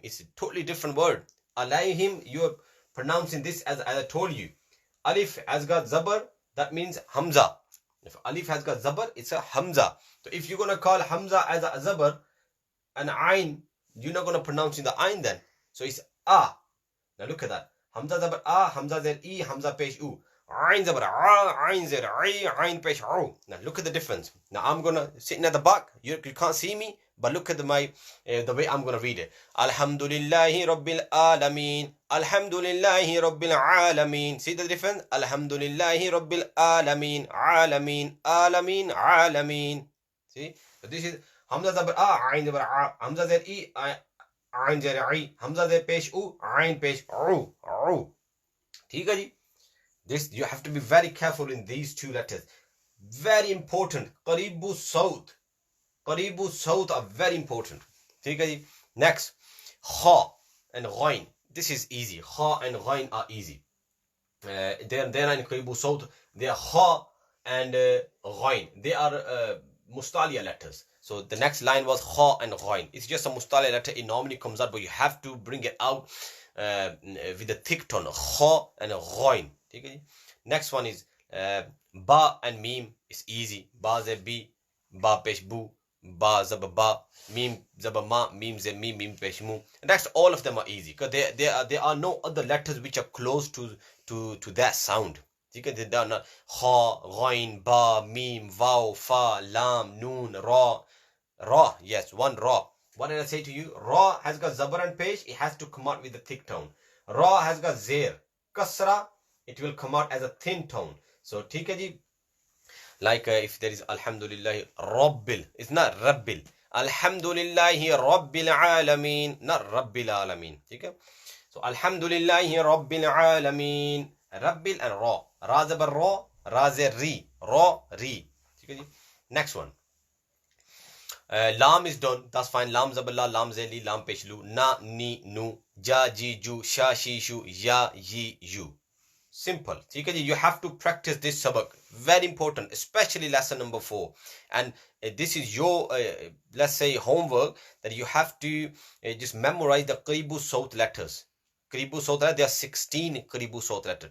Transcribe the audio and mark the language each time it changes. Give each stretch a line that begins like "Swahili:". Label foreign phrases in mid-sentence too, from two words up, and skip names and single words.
English: It's a totally different word. Alayhim, you're pronouncing this as I told you. Alif has got zabar, that means hamza. If alif has got zabar, it's a hamza. So if you're going to call hamza as a zabar and ayn, you're not going to pronounce in the ayn then. So it's a. Now look at that. Hamza zabar a, hamza zer e, hamza pesh u. Ayn zabar a, ayn zer I, ayn pesh u. Now look at the difference. Now I'm going to sit at the back. You can't see me, but look at the way I'm going to read it.
Arabic: الحمد لله رب العالمين. الحمد لله رب العالمين.
English: See the difference?
Arabic: الحمد لله رب العالمين. العالمين. العالمين. العالمين.
English: See? So this is hamza zabar a, ayn zabar a, hamza zer e, ayn zer I, hamza zer pesh u, ayn pesh u. This you have to be very careful in these two letters. Very important.
Arabic: قريب الصوت. قريب الصوت
English: are very important. Next, kha and ghain. This is easy. Kha and ghain are easy. They're in
Arabic: قريب الصوت.
English: They are kha and ghain. They are mustaliya letters. So the next line was kha and ghain. It's just a mustaliya letter. It normally comes out, but you have to bring it out with a thick tone. Kha and ghain. Next one is ba and mim. It's easy. Ba ze bi, ba pesh bu, ba zaba ba, mim zaba ma, mim ze mi, mim pesh mu. And that's all of them are easy because there are no other letters which are close to that sound. They are not kha, ghain, ba, mim, vaw, fa, lam, noon, ra. Yes, one ra. What did I say to you? Ra has got zabar and pesh. It has to come out with a thick tone. Ra has got zer, kasra. It will come out as a thin tone. So, like if there is
Arabic: الحمد لله رب,
English: it's not Rabbil.
Arabic: الحمد لله رب العالمين, not رب العالمين. So, الحمد لله رب العالمين.
English: Rabbil and Ra. Ra zabar Ra, Ra zer Ri, Ra Ri. Next one. Lam is done, that's fine. Lam zabar la, lam zeli, lam peshlu, na, ni, nu, ja, ji, ju, sha, shi, shu, ya, yi, you. Simple. You have to practice this sabak. Very important, especially lesson number 4. And this is your, let's say, homework, that you have to just memorize the
Arabic: قريب الصوت
English: letters.
Arabic: قريب الصوت
English: letters, there are 16
Arabic: قريب الصوت
English: letters.